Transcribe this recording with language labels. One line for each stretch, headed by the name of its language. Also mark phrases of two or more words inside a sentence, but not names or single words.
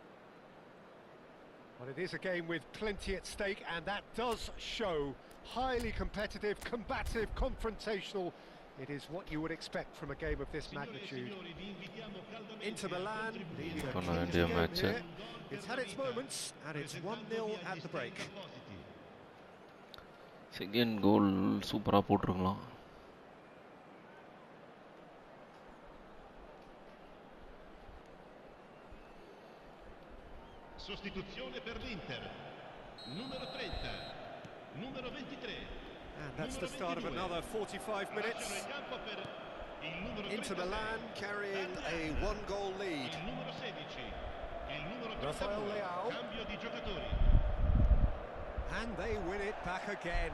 English: Well, it is a game with plenty at stake, and that does show. Highly competitive, combative, confrontational. It is what you would expect from a game of this magnitude. Inter Milan leading a key game here. It's had its moments, and it's 1-0 at the break. second goal
Tamil: சூப்பரா போட்டுருக்கலாம்.
Italian: Sostituzione per l'Inter. Numero 30. Numero 23.
English: And that's the start of another 45 minutes. Inter Milan carrying a one-goal lead. Rafael Leao. And they win it back again.